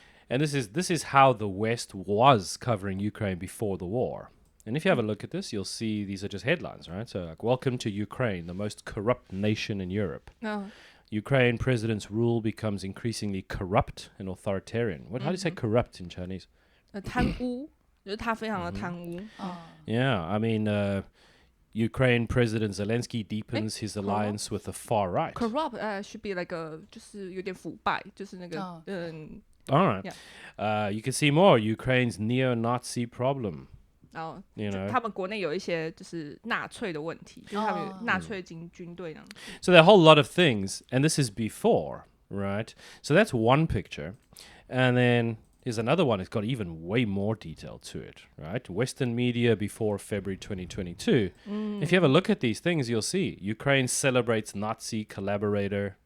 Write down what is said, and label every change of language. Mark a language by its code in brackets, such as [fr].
[en] And this is how the West was covering Ukraine before the war. And if you have a look at this, you'll see these are just headlines, right? So like, welcome to Ukraine, the most corrupt nation in Europe. No. Ukraine president's rule becomes increasingly corrupt and authoritarian. How do you say corrupt in Chinese? [zh] 贪污，就是他非常的贪污。 [en] Yeah, I mean, Ukraine President Zelensky deepens his alliance with the far right. Corrupt should be like a [zh] 就是有点腐败，就是那个 [en] All right. Yeah. You can see more. Ukraine's neo-Nazi problem. [zh] 然后 [en] You know. [zh] 他们国内有一些就是纳粹的问题，就是他们有纳粹军队那样。 [en] So there are a whole lot of things, and this is before, right? So that's one picture. And then here's another one. It's got even way more detail to it, right? Western media before February 2022. If you have a look at these things, you'll see Ukraine celebrates Nazi collaborator.